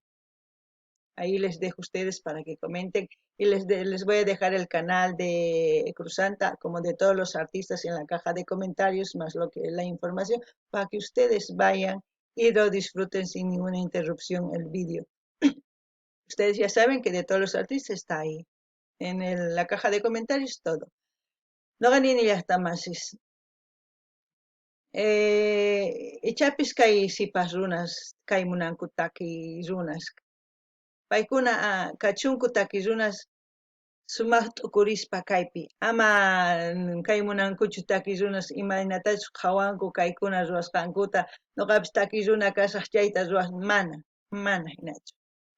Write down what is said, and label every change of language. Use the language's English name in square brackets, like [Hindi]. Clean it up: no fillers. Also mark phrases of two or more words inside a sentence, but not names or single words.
[Spanish] Ahí les dejo a ustedes para que comenten y les voy a dejar el canal de Cruzanta como de todos los artistas en la caja de comentarios, más lo que la información, para que ustedes vayan y lo disfruten sin ninguna interrupción el vídeo. Ustedes ya saben que de todos los artistas está ahí, en la caja de comentarios todo. No gané ni hasta más. [Quechua] Ichapis kay sipas runas, kay munanku taki runas. Paykuna kachunku taki runas sumaq t'ukurispa kaypi. Ama kay munankuchu taki runas imaynatachus qhawanku kaykuna ruwasqankuta, noqapis taki runa kasaq chayta ruwas mana hinachu.